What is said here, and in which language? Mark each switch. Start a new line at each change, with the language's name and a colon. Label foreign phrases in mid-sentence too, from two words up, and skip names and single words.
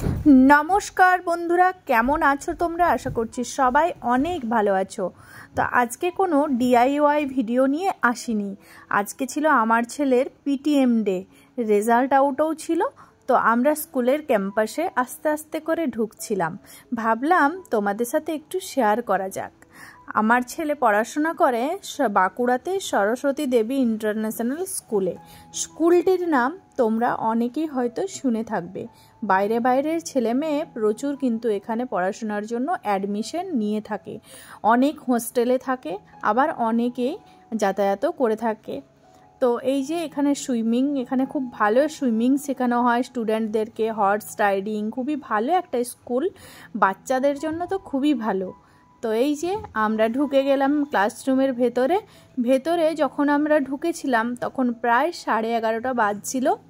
Bangla: নমস্কার বন্ধুরা কেমন আছো তোমরা আশা করছি সবাই অনেক ভালো আছো। তো আজ কে কোনো DIY ভিডিও নিয়ে আসিনি। আজ কে ছিলো আমার ছেলের
English: PTM day, result out
Bangla: ছিলো। তো আমরা স্কুলের ক্যাম্পাসে আস্তে আস্তে করে ঢুকছিলাম, ভাবলাম তোমাদের সাথে একটু শেয়ার করা যাক। আমার ছেলে পড়াশোনা করে বাঁকুড়াতে সরস্বতী দেবী ইন্টারন্যাশনাল স্কুলে। স্কুলটির নাম তোমরা অনেকেই হয়তো শুনে থাকবে। বাইরে বাইরের ছেলে মেয়ে প্রচুর কিন্তু এখানে পড়াশোনার জন্য অ্যাডমিশন নিয়ে থাকে। অনেক হস্টেলে থাকে, আবার অনেকেই যাতায়াতও করে থাকে। तो এই যে এখানে সুইমিং, এখানে খুব ভালো সুইমিং শেখানো হয় স্টুডেন্টদেরকে,
English: horse riding,
Bangla: খুবই ভালো একটা স্কুল, বাচ্চাদের জন্য তো খুবই ভালো। তো এই যে আমরা ঢুকে গেলাম ক্লাসরুমের ভেতরে। ভেতরে যখন আমরা ঢুকেছিলাম তখন প্রায় 11:30 বাজছিল।